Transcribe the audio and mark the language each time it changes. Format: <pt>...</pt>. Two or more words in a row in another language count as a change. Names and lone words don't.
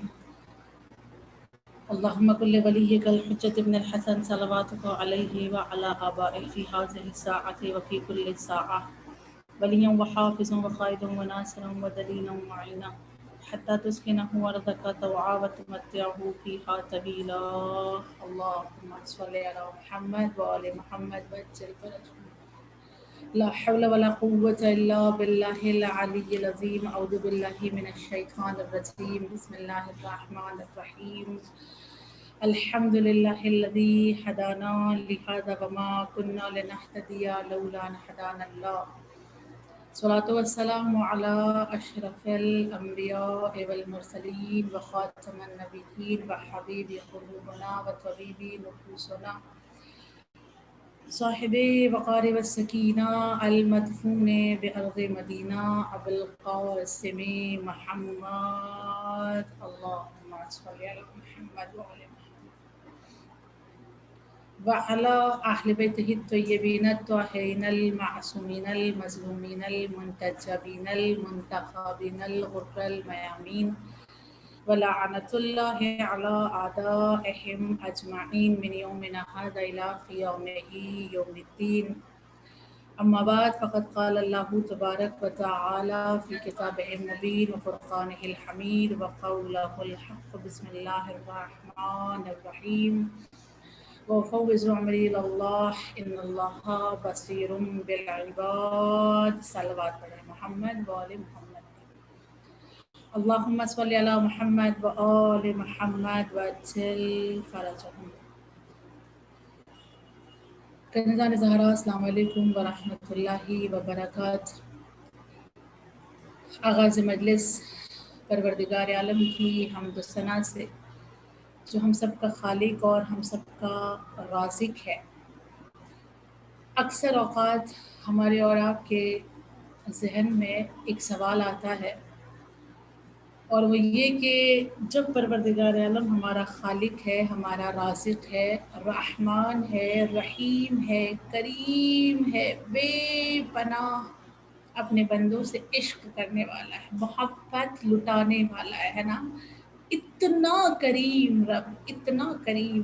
<ar>اللهم كن لوليك الحجة ابن الحسن صلواتك عليه وعلى آبائه في هذه الساعة وفي كل ساعة وليا وحافظا وقائدا وناصرا ودليلا وعينا حتى تسكنه أرضك طوعا وتمتعه فيها طويلا. اللهم صل على محمد وآل محمد وعجل فرجهم. لا حول ولا قوة إلا بالله العلي العظيم. أعوذ بالله من الشيطان الرجيم بسم الله الرحمن الرحيم. الحمد لله الذي هدانا لهذا وما كنا لنهتدي لولا أن هدانا الله. الصلاة والسلام على أشرف الأنبياء والمرسلين وخاتم النبيين وحبيب قلوبنا وطبيب نفوسنا صاحب الوقار والسكينة المدفون بأرض المدينة أبو القاسم محمد. اللهم صل على محمد وآل وعلى أهل بيته الطيبين الطاهرين المعصومين المظلومين المنتجبين المنتخبين الغر الميامين ولعنة الله على أعدائهم أجمعين من يومنا هذا إلى قيام يوم الدين. أما بعد فقد قال الله تبارك وتعالى في كتابه المبين وفرقانه الحميد وقوله الحق. بسم الله الرحمن الرحيم وأفوض أمري إلى الله إن الله بصير بالعباد.</ar> <ur>صلوات پڑھیں</ur> <ar>محمد وآل محمد. اللهم صل على محمد وآل محمد وعجل فرجهم. كنزان زهرا السلام عليكم ورحمة الله وبركاته.</ar> <ur>آغاز مجلس پروردگار عالم کی حمد و ثنا سے جو ہم سب کا خالق اور ہم سب کا رازق ہے. اکثر اوقات ہمارے اور آپ کے ذہن میں ایک سوال آتا ہے اور وہ یہ کہ جب پروردگار عالم ہمارا خالق ہے، ہمارا رازق ہے، رحمان ہے، رحیم ہے، کریم ہے، بے پناہ اپنے بندوں سے عشق کرنے والا ہے، محبت لٹانے والا ہے نا، اتنا کریم رب، اتنا کریم.</ur>